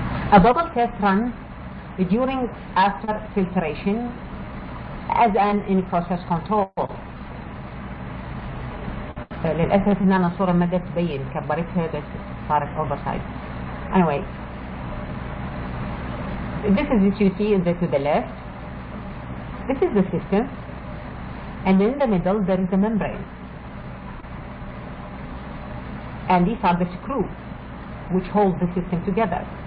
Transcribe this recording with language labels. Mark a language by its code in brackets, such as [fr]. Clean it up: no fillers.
[en] A bubble test runs during after filtration as an in-process control. [ar] للأسف هنا الصورة ما تبين كبرتها بس صارت oversized. [en] Anyway, this is what you see to the left. This is the system, and in the middle there is a membrane, and these are the screws which hold the system together.